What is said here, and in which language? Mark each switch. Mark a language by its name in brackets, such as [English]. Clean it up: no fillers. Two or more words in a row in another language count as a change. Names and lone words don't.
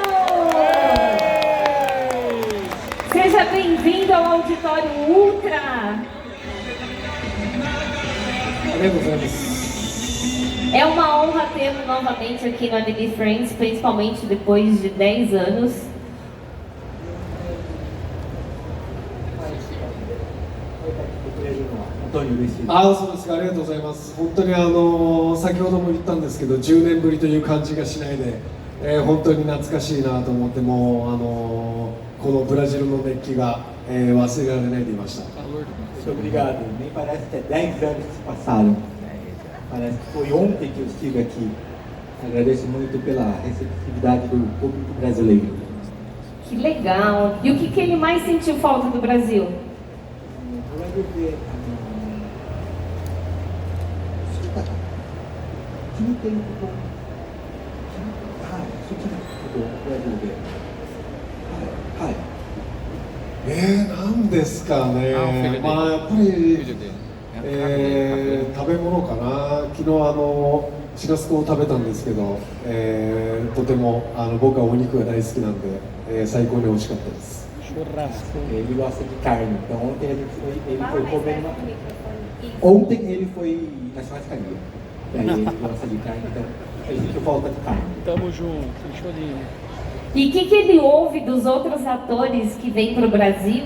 [Portuguese] Seja bem-vindo ao Auditório Ultra! [Japanese] ありがとうございます。 [Portuguese] É uma honra tê-lo novamente aqui no Anime Friends, principalmente depois de 10 anos. [Japanese] そうですか、ありがとうございます。本当に先ほども言ったんですけど、10年ぶりという感じがしないで、本当に懐かしいなと思って、もうこのブラジルの熱気が、忘れられないでいました。 [Portuguese] Muito obrigado. Nem parece que é 10 anos que se passaram. Parece que foi ontem que eu estive aqui. Agradeço muito pela receptividade do público brasileiro. Que legal! E o que ele mais sentiu falta do Brasil? [Japanese] Hi. なんですかね、まあやっぱり、食べ物かな、昨日シラスコを食べたんですけど、とても僕はお肉が大好きなんで、最高に美味しかったです。 [Portuguese] Ele gosta de carne, então ele foi comer ontem ele foi na churrascaria. E aí ele gosta de carne, então a gente falta de carne. Tamo junto, show de... E o que ele ouve dos outros atores que vêm para o Brasil?